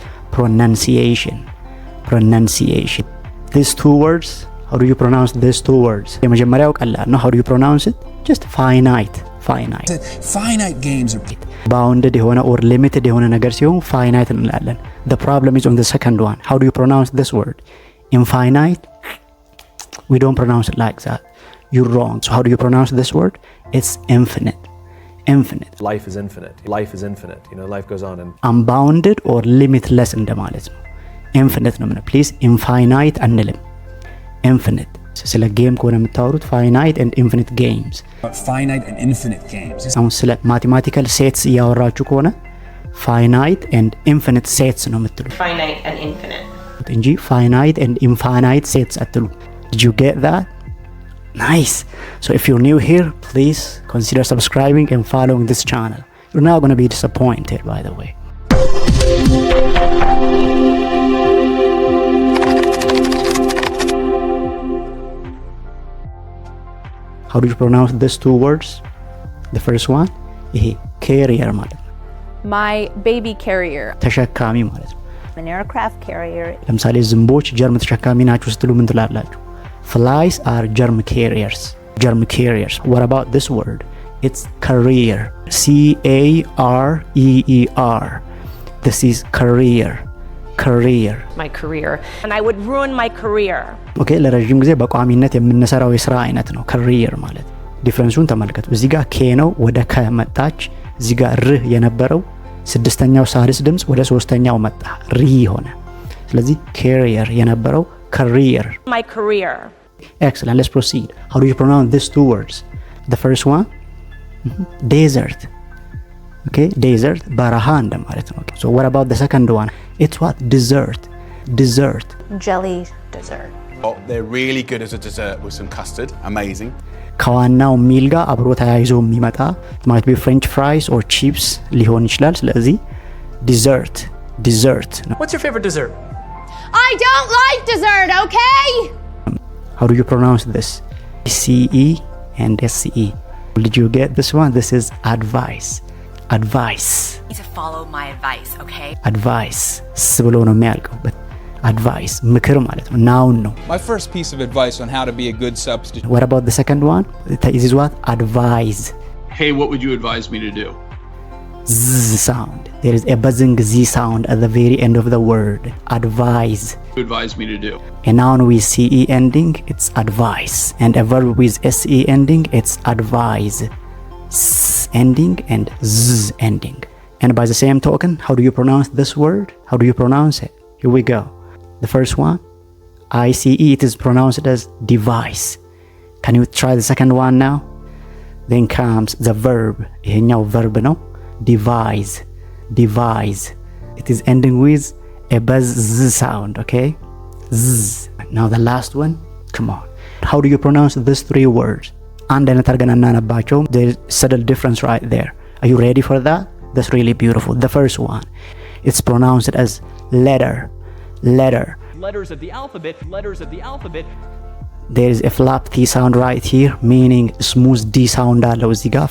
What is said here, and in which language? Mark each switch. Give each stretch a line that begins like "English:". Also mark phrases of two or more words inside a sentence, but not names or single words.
English: Pronunciation. These two words, how do you pronounce these two words?
Amharic: የመጀመሪያው ቀላል ነው
English: how do you pronounce it? Just finite. Finite games are bounded የሆነ or limited
Amharic: የሆነ ነገር ሲሆን
English: finite እንላለን the problem is on the second one how do you pronounce this word infinite we don't pronounce it like that you're wrong so how do you pronounce this word it's infinite life is infinite you know life goes on and unbounded or limitless
Amharic: እንደማለት ነው infinite ነው
English: please infinite
Amharic: አንልም infinite ስለ ጌም ከሆነ የምታወሩት
English: finite and infinite games
Amharic: አሁን ስለ ማቴማቲካል ሴትስ እያወራችሁ ከሆነ
English: finite and infinite sets
Amharic: ነው የምትሉት
English: Finite and infinite. እንጂ finite and infinite sets አትሉ did you get that nice so if you're new here please consider subscribing and following this channel you're not going to be disappointed by the way how do you pronounce these two words the first one ይሄ carrier
Amharic: ማለት ነው
English: my baby carrier.
Amharic: ተሸካሚ ማለት ነው
English: An aircraft carrier.
Amharic: ለምሳሌ ዝንቦች ጀርም ተሸካሚ ናቸው ስትሉ ምን ትላላችሁ
English: flies are germ carriers what about this word it's career CAREER this is career My career. And I would ruin my career.
Amharic: ኦኬ ለረጅም ጊዜ በቋሚነት የምንሰራው የሥራ አይነት ነው career ማለት ዲፈረንሱን ተመልከቱ እዚህ ጋር k ነው ወደ ከ መጣች እዚህ ጋር ር የነበረው ስድስተኛው ሳድስ ድምጽ ወደ ሶስተኛው መጣ ሪ ሆነ ስለዚህ career የነበረው career
English: My career. excellent let's proceed how do you pronounce these two words the first one desert okay desert
Amharic: በረሃ እንደማለት ነው
English: so what about the second one it's what dessert Jelly dessert. Oh, they're really good as a dessert with some custard. Amazing.
Amharic: ከዋናው ሚል ጋር አብሮ ተያይዞ የሚመጣ
English: might be french fries or chips
Amharic: ሊሆን ይችላል ስለዚህ
English: dessert dessert. What's your favorite dessert? I don't like dessert, okay? How do you pronounce this? CE and SCE. Did you get this one? This is advice. Advice. You need to follow my advice, okay? Advice.
Amharic: ስብሎ ነው የሚያልቀው.
English: But advice.
Amharic: ምክር ማለት ነው. Noun ነው.
English: My first piece of advice on how to be a good substitute. What about the second one? This is what? Advise. Hey, what would you advise me to do? Z sound. There is a buzzing Z sound at the very end of the word. Advise. You advise me to do. A noun with CE ending, it's advice. And a verb with SE ending, it's advise. S ending and Z ending. And by the same token, how do you pronounce this word? How do you pronounce it? Here we go. The first one, ICE, it is pronounced as device. Can you try the second one now? Then comes the verb.
Amharic: ይሄኛው verb ነው.
English: Devise. Devise. It is ending with a buzz Z sound, okay? Z. Now the last one, come on. How do you pronounce these three words?
Amharic: አንድ አይነት አድርገን እናነባቸው.
English: There's subtle difference right there. Are you ready for that? That's really beautiful. The first one, it's pronounced as letter. Letter. Letters of the alphabet. Letters of the alphabet. There is a flap T sound right here, meaning smooth D sound
Amharic: አለው እዚህ ጋር.